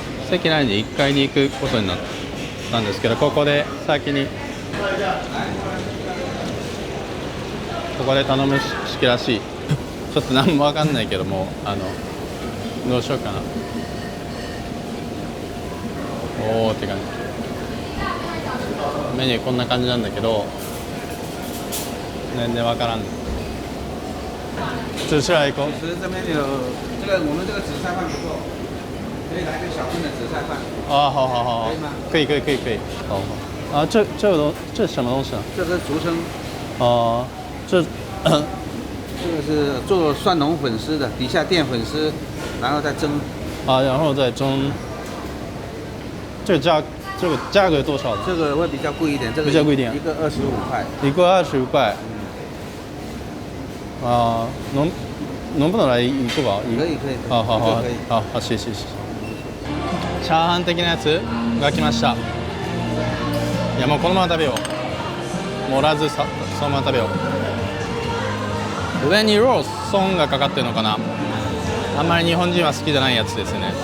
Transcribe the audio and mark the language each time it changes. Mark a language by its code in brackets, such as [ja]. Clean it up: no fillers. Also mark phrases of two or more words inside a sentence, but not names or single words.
[ja] 席ないんで1階に行くことになったんですけど、ここで先にここで頼む式らしい。ちょっと何も分かんないけども、どうしようかな。おーって感じ。メニューこんな感じなんだけど全然分からん。 [zh] 吃来一口。其实这边有这个我们这个紫菜饭不错，可以来个小份的紫菜饭。啊，好好好，可以吗？可以可以可以可以。好好。这是什么东西啊？这个俗称哦、这这个是做蒜蓉粉丝的，底下垫粉丝，然后再蒸。啊，然后再蒸。这个价格多少呢？这个会比较贵一点，这个比较贵一点一个25块。一个25块。啊，能不能来一个吧？可以可以。好好好可以。好好，谢谢谢谢。 [ja] チャーハン的なやつが来ました。いやもうこのまま食べよう。盛らずさそのまま食べよう。上にローソンがかかってるのかな。あんまり日本人は好きじゃないやつですね。